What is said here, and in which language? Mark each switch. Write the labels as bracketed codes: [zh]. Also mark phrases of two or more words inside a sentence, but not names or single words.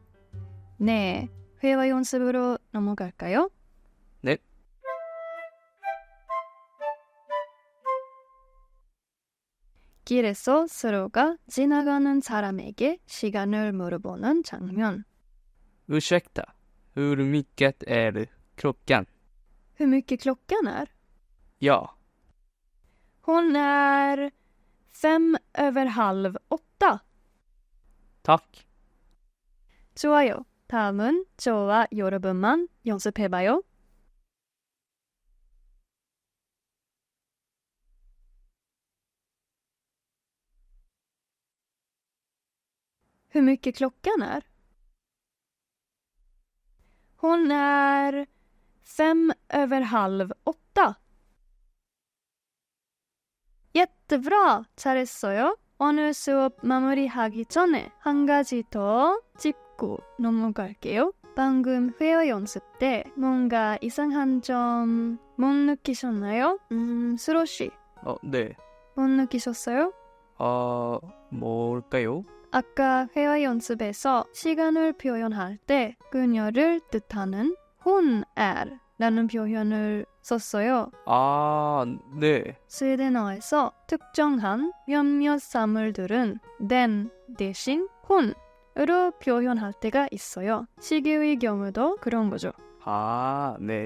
[ko] 네, 회화 연습으로 넘어갈까요? 네. 길에서 서로가 지나가는 사람에게 시간을 물어보는 장면. [sv] Ursäkta, hur mycket är klockan? Hur mycket klockan är? Ja. Hon är 7:05. Tack. [ko] 좋아요. 다음은 저와 여러분만 연습해봐요. [sv] Hur mycket klockan är? Hon är 7:05. jättebra! [ko] 잘했어요. 오늘 수업 마무리하기 전에 한 가지 더 짚고 넘어갈게요. 방금 회화 연습 때 뭔가 이상한 점 못 느끼셨나요? 수로씨. 네. 못 느끼셨어요? 뭘까요? 아까 회화 연습에서 시간을 표현할 때 그녀를 뜻하는 [sv] hon är [ko] 라는 표현을 썼어요. 아, 네. 스웨덴어에서 특정한 몇몇 사물들은 den 대신 hon으로 표현할 때가 있어요. 시계의 경우도 그런 거죠. 아, 네.